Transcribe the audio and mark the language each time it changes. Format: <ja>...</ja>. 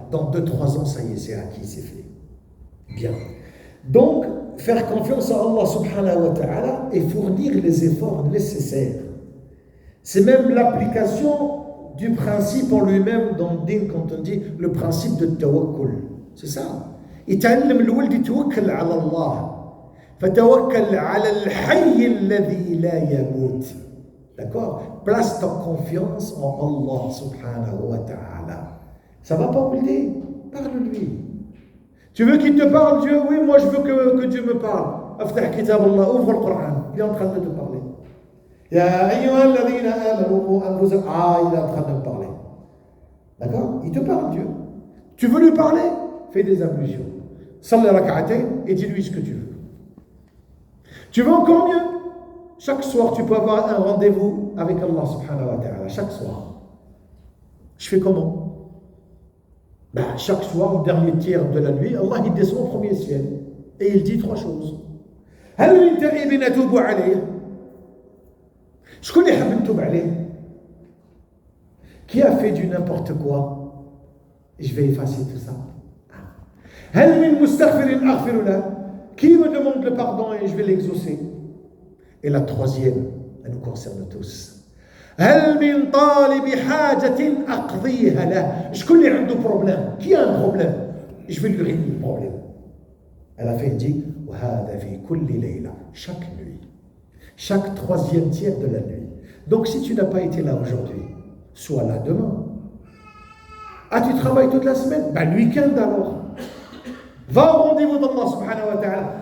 <fr>Dans 2-3 ans, ça y est, c'est acquis, c'est fait. Bien. Donc, faire confiance à Allah subhanahu wa ta'ala et fournir les efforts nécessaires. C'est même l'application du principe en lui-même dans le din, quand on dit le principe de tawakkul. C'est ça.</fr> <ar>يتعلم الولد يتوكل على الله فتوكل على الحي الذي لا يموت.</ar> <fr>D'accord? Place ta confiance en Allah subhanahu wa ta'ala. Ça va pas, Ouldi? Parle-lui. Tu veux qu'il te parle, Dieu? Oui, moi je veux que Dieu me parle.</fr> <ar>Aftah kitab Allah,</ar> <fr>ouvre le Coran. Il est en train de te parler.</fr> <ar>Ya ayyuha alladhina amanu anfusakum.</ar> <fr>Ah, il est en train de me parler. D'accord? Il te parle, Dieu. Tu veux lui parler? Fais des ablutions.</fr> <ar>Salli rak'atayn</ar> <fr>et dis-lui ce que tu veux. Tu veux encore mieux? Chaque soir, tu peux avoir un rendez-vous avec Allah subhanahu wa ta'ala. Chaque soir. Je fais comment? Ben, chaque soir, au dernier tiers de la nuit, Allah il descend au premier ciel. Et il dit 3 choses.</fr> <ar>هل من تائب أتوب عليه؟ شكون اللي حاب نتوب عليه؟</ar> <fr>Qui a fait du n'importe quoi? Je vais effacer tout ça.</fr> <ar>هل من مستغفر أغفر له?</ar> <fr>Qui me demande le pardon et je vais l'exaucer? Et la troisième, elle nous concerne tous.</fr> <ar>هل من طالب حاجة أقضيها له? شكون اللي عنده problème?</ar> <fr>Qui a un problème? Je vais lui régler le problème. Elle a fait dit</fr> <ar>وهذا في كل ليلة,</ar> <fr>chaque nuit, chaque 3e tiers de la nuit. Donc si tu n'as pas été là aujourd'hui, sois là demain. Ah, tu travailles toute la semaine? Ben, le week-end alors. Va au rendez-vous d'Allah subhanahu wa ta'ala.</fr>